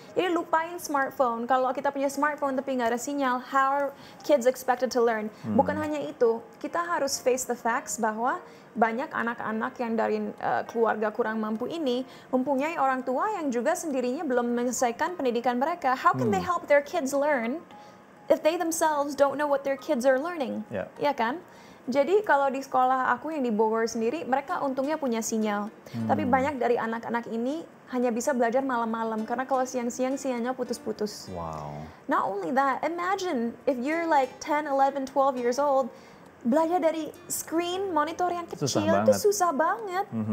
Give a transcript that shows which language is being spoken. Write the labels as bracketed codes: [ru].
[id] Jadi lupain smartphone. Kalau kita punya smartphone tapi nggak ada sinyal, [en] how are kids expected to learn? [id] Bukan hanya itu, kita harus [en] face the facts [id] bahwa banyak anak-anak yang dari keluarga kurang mampu ini mempunyai orang tua yang juga sendirinya belum menyelesaikan pendidikan mereka. [en] How can they help their kids learn if they themselves don't know what their kids are learning? [id] Ya kan? Jadi kalau di sekolah aku yang di Bogor sendiri, mereka untungnya punya sinyal. Tapi banyak dari anak-anak ini hanya bisa belajar malam-malam karena kalau siang-siang sinyalnya putus-putus. Wow. [en] Not only that, imagine if you're like 10, 11, 12 years old, [id] belajar dari screen monitor yang kecil itu susah banget.